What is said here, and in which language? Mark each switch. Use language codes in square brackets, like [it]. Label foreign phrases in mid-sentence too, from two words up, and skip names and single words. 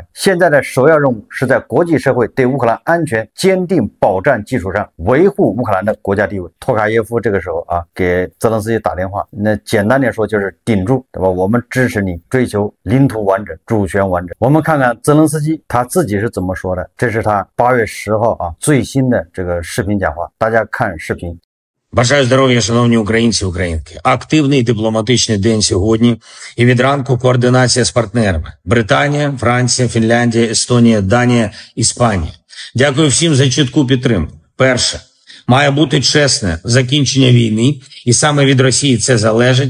[zh] 现在的首要任务是在国际社会对乌克兰安全坚定保障基础上，维护乌克兰的国家地位。托卡耶夫这个时候给泽连斯基打电话，那简单点说就是顶住，对吧？我们支持你追求领土完整、主权完整。我们看看泽连斯基他自己是怎么说的，这是他8月10号最新的这个视频讲话，大家看视频。 [uk] Бажаю здоров'я, шановні українці, українки. Активний дипломатичний день сьогодні і від ранку координація з партнерами. Британія, Франція, Фінляндія, Естонія, Данія, Іспанія. Дякую всім за чітку підтримку. Перше. Має бути чесне закінчення війни, і саме від Росії це залежить.